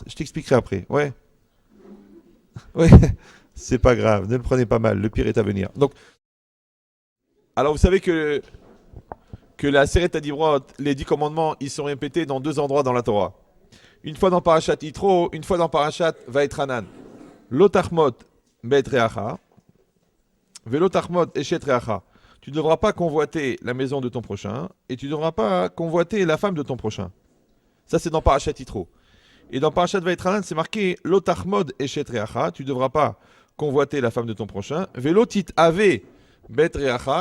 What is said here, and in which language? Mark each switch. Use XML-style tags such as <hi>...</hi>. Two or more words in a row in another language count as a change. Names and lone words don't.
<fr>Je t'expliquerai après. Ouais. Ouais. C'est pas grave, ne le prenez pas mal. Le pire est à venir. Donc, alors vous savez que la</fr> <he>עשרת הדברות,</he> <fr>les 10 commandements, ils sont répétés dans 2 endroits dans la Torah. Une fois dans Parashat Yitro, une fois dans Parashat Vaetranan.</fr> <he>לא תחמוד בית רעך ולא תחמוד אשת רעך.</he> <fr>Tu ne devras pas convoiter la maison de ton prochain et tu ne devras pas convoiter la femme de ton prochain. Ça, c'est dans Parashat Yitro. Et dans Parashat Vaetranan, c'est marqué</fr> <he>לא תחמוד אשת רעך.</he> <fr>Tu ne devras pas convoiter la femme de ton prochain.</fr> <he>ולא תתאווה בית רעך.</he>